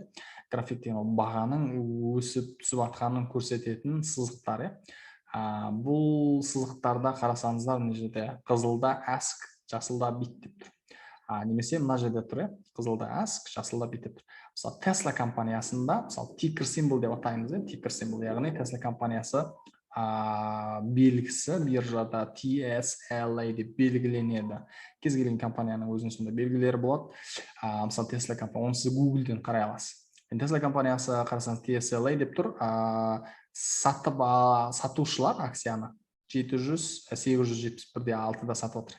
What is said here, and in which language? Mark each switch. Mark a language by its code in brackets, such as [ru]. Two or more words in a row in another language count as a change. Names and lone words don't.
[kk] График деген бағаның өсіп түсіп жатқанын көрсететін сызықтар. Бұл сызықтарда қарасаңыздар мына жерде қызылда ask, жасылда bid деп тұр. Немесе мына жерде тұр, қызылда ask, жасылда bid деп тұр. Мысалы Tesla компаниясында, мысалы [en] ticker symbol [kk] деп атаймыз, [en] ticker symbol, [kk] яғни Tesla компаниясы белгісі биржада TSLA деп белгіленеді. Кез келген компанияның өзінің сондай белгілері болады. Мысалы Tesla компания, оны сіз Google-ден қарай аласыз. Tesla компаниясы қарасаңыз TSLA деп тұр. Сатушылар акцияны 871,6-да сатып отыр.